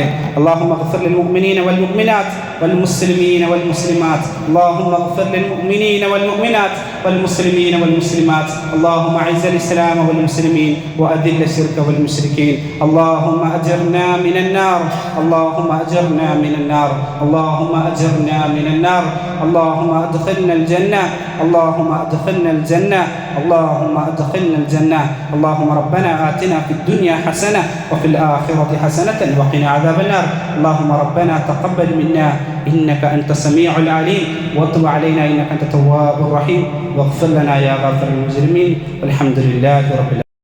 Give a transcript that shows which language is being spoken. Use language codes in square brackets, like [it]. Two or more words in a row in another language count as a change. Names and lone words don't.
[ar] اللهم اغفر للمؤمنين والمؤمنات والمسلمين والمسلمات. اللهم اغفر للمؤمنين والمؤمنات والمسلمين والمسلمات. اللهم أعز الإسلام والمسلمين وأذل الشرك والمشركين. اللهم أجرنا من النار. اللهم أجرنا من النار. اللهم أجرنا من النار. اللهم أدخلنا الجنة. اللهم أدخلنا الجنة. اللهم أدخلنا الجنة. اللهم ربنا آتنا في الدنيا حسنة وفي الآخرة حسنة وقنا عذاب النار. اللهم ربنا تقبل منا إنك أنت السميع العليم وتب علينا إنك أنت التواب الرحيم واغفر لنا يا غافر المجرمين والحمد لله رب العالمين.